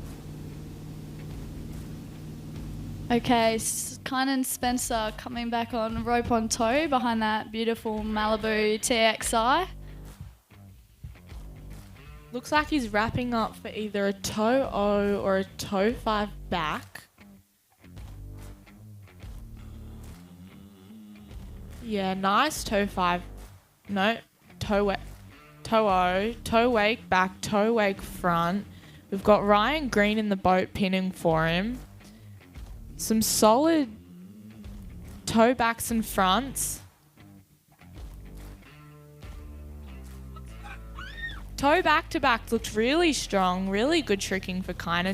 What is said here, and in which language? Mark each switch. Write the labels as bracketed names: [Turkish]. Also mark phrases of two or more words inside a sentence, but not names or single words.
[English] Okay, Kynan Spencer coming back on rope on toe behind that beautiful Malibu TXI. Looks like he's wrapping up for either a toe O or a toe 5 back. Yeah, nice toe 5. No, toe O, toe wake back, toe wake front. We've got Ryan Green in the boat pinning for him. Some solid toe backs and fronts. Toe back to back looked really strong, really good tricking for Kynan.